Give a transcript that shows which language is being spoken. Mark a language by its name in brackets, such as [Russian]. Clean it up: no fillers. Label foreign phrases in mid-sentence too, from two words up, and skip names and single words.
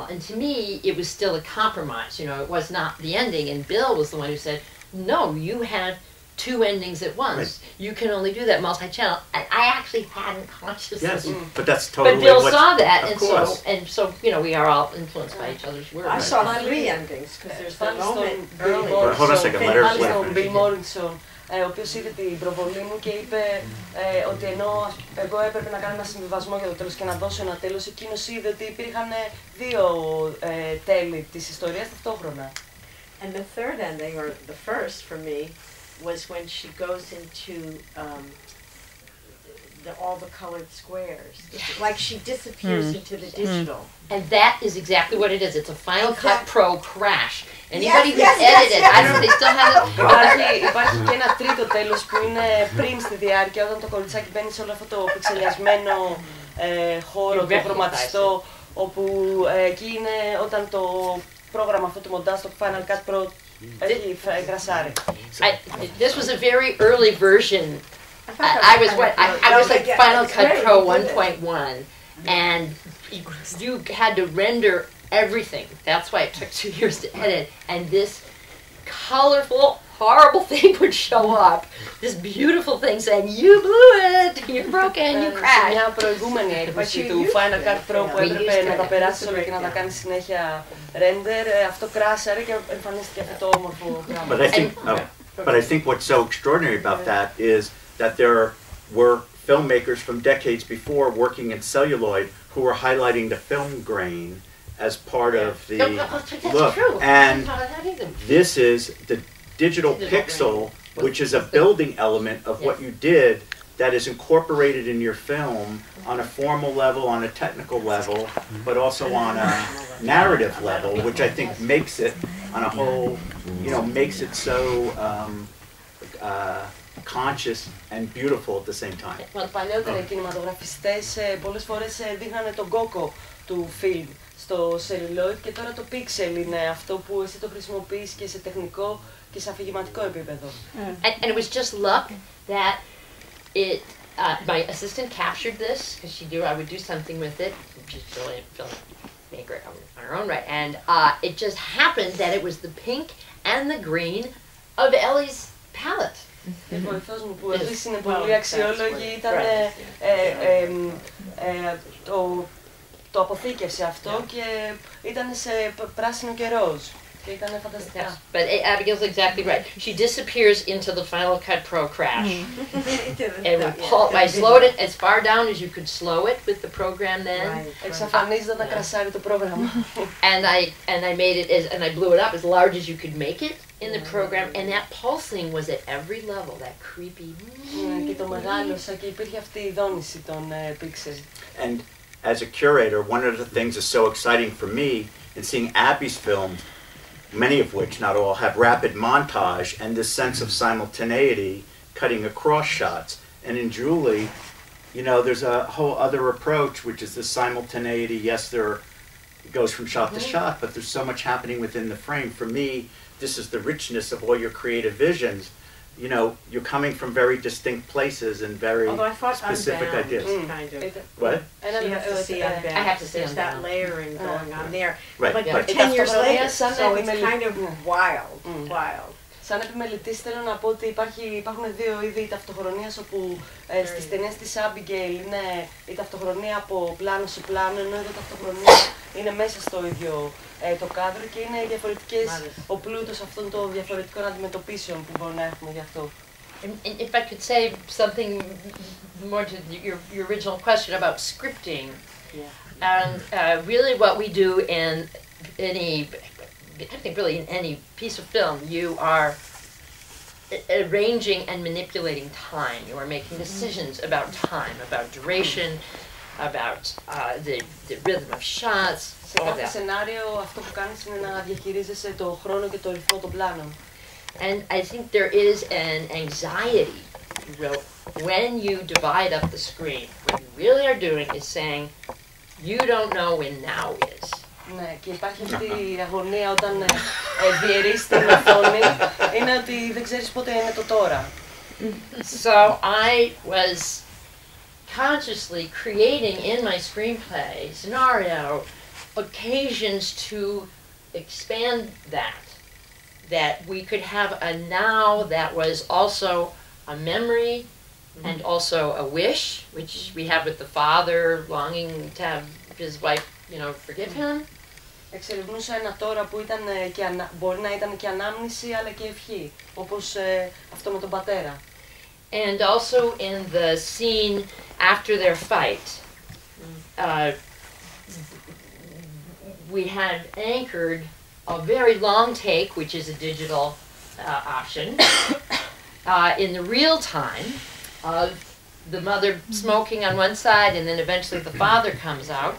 [English] And to me, it was still a compromise, it was not the ending, and Bill was the one who said, no, you have two endings at once. Right. You can only do that multi-channel. And I actually hadn't consciously. Yes, but that's totally But Bill what, saw that, of and course. so we are all influenced by each other's work. I saw 3 endings because there's the [Greek] Πάλι στον [English] moment Bill early. Well, hold on a second, let her [Greek] Πάλι στον [English] finish. [Greek] Bill Morrison, ο οποίος είδε την προβολή μου και είπε ότι ενώ εγώ έπρεπε να κάνω ένα συμβιβασμό για το τέλος και να δώσω ένα τέλος, εκείνος είδε ότι υπήρχαν 2 τέλη της ιστορίας ταυτόχρονα. [English] And the third ending, or the first for me, was when she goes into all the colored squares. Like she disappears into the digital. And that is exactly what it is. It's a Final Cut Pro crash. Anybody who yes, edited, yes. I don't know, they still have it. [Greek] Υπάρχει και ένα τρίτο τέλος που είναι πριν στη διάρκεια, όταν το κοριτσάκι μπαίνει σε όλο αυτό το πιξελιασμένο χώρο, το χρωματιστό, όπου εκεί είναι όταν το πρόγραμμα αυτό του μοντάζ, το Final Cut Pro, έχει κρασάρει. [English] This was a very early version. I was like Final Cut Pro 1.1, and you had to render everything. That's why it took 2 years to edit. And this colorful, horrible thing would show up. This beautiful thing saying, "You blew it. You're broken. You [Greek] Σε [English] crashed." [Greek] μια προηγούμενη έκδοση του Final Cut Pro που έπρεπε να τα περάσει όλα και να τα κάνει συνέχεια render, αυτό κράσαρε και εμφανίστηκε αυτό το όμορφο πράγμα. [English] But I think what's so extraordinary about that is that there were filmmakers from decades before working in celluloid who were highlighting the film grain as part of the look. And this is the digital pixel, which is a building element of what you did that is incorporated in your film on a formal level, on a technical level, but also on a narrative level, which I think makes it on a whole, makes it so conscious and beautiful at the same time. [Greek] Παλιότερα οι κινηματογραφιστές πολλές φορές δείχνανε τον κόκο του φιλμ στο celluloid και τώρα το pixel είναι αυτό που εσύ το χρησιμοποιείς και σε τεχνικό και σε αφηγηματικό επίπεδο. [English] And it was just luck that my assistant captured this because I would do something with it. She's brilliant filmmaker on her own right, and it just happened that it was the pink and the green of Ellie's palette. [Greek] Η βοηθός μου που επίσης είναι πολύ αξιόλογη ήταν το αποθήκευσε αυτό και ήταν σε πράσινο και ροζ και ήταν φανταστικά. [English] But Abigail's exactly right. She disappears into the Final Cut Pro crash. And I slowed it as far down as you could slow it with the program then. [Greek] Εξαφανίζεται όταν κρασάρει το πρόγραμμα. [English] And I made it and I blew it up as large as you could make it in the program, and that pulsing was at every level, that creepy. [Greek] Και το μεγάλωσα και υπήρχε αυτή η δόνηση των pixel. [English] And as a curator, one of the things that's so exciting for me in seeing Abby's films, many of which, not all, have rapid montage and this sense of simultaneity cutting across shots. And in Julie, there's a whole other approach, which is the simultaneity. Yes, it goes from shot to shot, but there's so much happening within the frame. For me, this is the richness of all your creative visions. You're coming from very distinct places and very specific ideas. Kind of. What? You have to see Unbound. I have to see There's that Unbound. layering going on there. Right. But Right. 10 years later, [Greek] Σαν [English] so it's kind of wild. [Greek] Σαν επιμελητής θέλω να πω ότι υπάρχουν δύο είδη ταυτοχρονίας, όπου στις ταινίες της Abigail είναι η ταυτοχρονία από πλάνο σε πλάνο, ενώ εδώ η ταυτοχρονία είναι μέσα στο ίδιο το κάδρο και είναι διαφορετικές, ο πλούτος αυτών των διαφορετικών αντιμετωπίσεων που μπορούμε να έχουμε γι' αυτό. [English] If I could say something more to your original question about scripting, and really what we do in I think really in any piece of film, you are arranging and manipulating time. You are making decisions about time, about duration, about the rhythm of shots. [Greek] Σε κάθε σενάριο αυτό που κάνεις είναι να διαχειρίζεσαι το χρόνο και το ρυθμό των πλάνων. [English] And I think there is an anxiety when you divide up the screen. What you really are doing is saying, you don't know when now is. [Greek] Ναι, και υπάρχει αυτή η αγωνία όταν διαιρείς την οθόνη, είναι ότι δεν ξέρεις πότε είναι το τώρα. [English] So I was consciously creating in my screenplay scenario occasions to expand that we could have a now that was also a memory and also a wish, which we have with the father longing to have his wife, forgive him. [Greek] Εξερευνούσα ένα τώρα που ήταν μπορεί να ήταν και ανάμνηση αλλά και ευχή, όπως αυτό με τον πατέρα. [English] And also in the scene after their fight, we had anchored a very long take, which is a digital option, in the real time of the mother smoking on one side, and then eventually the father comes out.